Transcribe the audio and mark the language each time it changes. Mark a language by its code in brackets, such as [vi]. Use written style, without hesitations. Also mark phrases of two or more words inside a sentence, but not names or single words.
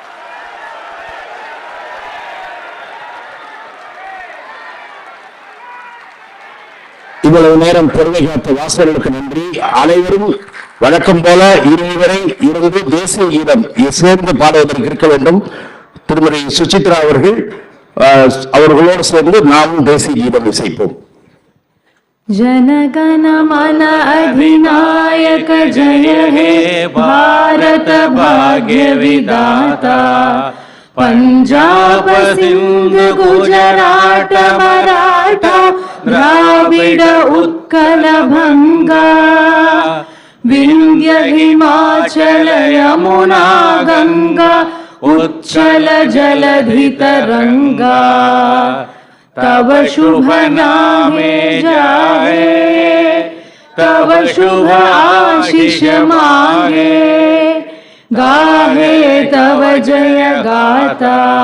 [ta] இவ்வளவு நேரம் பொறுமை காத்த வாசகர்களுக்கு நன்றி. அனைவரும் வழக்கம் போல இருவரை இருந்து தேசிய கீதம் சேர்ந்து பாடுவதற்கு இருக்க வேண்டும். திருமதி சுசித்ரா அவர்கள் அவர்களோடு சேர்ந்து நாமும் தேசிய கீதம் இசைப்போம். [bn] জনগণ মন অধিনায়ক জয় হে ভারত ভাগ্য বিধাতা পাঞ্জাব সিন্ধ গুজরাট মারাঠা দ্রাবিড় উৎকল ভঙ্গা বিন্ধ্য হিমাচল যমুনা গঙ্গা উচ্চল জলধি তরঙ্গা তব শুভ নামে জাএ তব শুভ আশীষ মাঙ্গে গাহে তব জয় গাতা